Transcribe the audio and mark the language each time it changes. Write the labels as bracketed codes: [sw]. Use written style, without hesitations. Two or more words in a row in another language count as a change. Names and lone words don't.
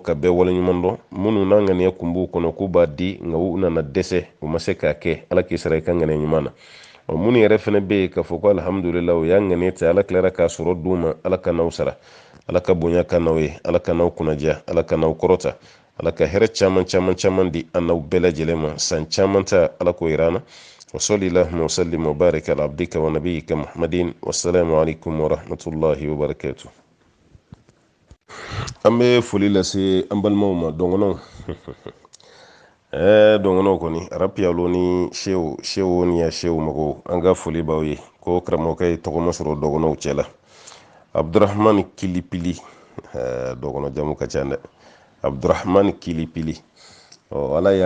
[bm] ka bɛɛ waleɲuman dɔn minnu n'an ŋaniya kun b'u kɔnɔ k'u b'a di nka u nana dɛsɛ u ma se k'a kɛ ala k'i sara i ka ŋaniya ɲuman na mun yɛrɛ fɛnɛ be ka fɔ ko alhamdulillah o y'a ŋane te ala tilara k'a sɔrɔ duma ala ka n'aw sara ala ka bonya ka n'aw ye ala ka n'aw kunnadiya ala ka n'aw kɔrɔta ala ka hɛrɛ caman caman caman di an n'aw bɛɛ lajɛlen ma san caman ta ala ko yirana [ar] وصلى الله وسلم وبارك على عبدك ونبيك محمد والسلام عليكم ورحمة الله وبركاته. [bm] An bɛ foli lase an balimaw ma dɔngɔnɔw dɔngɔnɔw kɔni arapiyalo ni shewu ni ya shewu mɔgɔw an ka foli b'aw ye ko karamɔgɔkɛ ye tɔgɔma sɔrɔ dɔgɔnɔw cɛla Abdurrahman Kilipili dɔgɔnɔ jamu ka ca dɛ Abdurrahman Kilipili ala y'a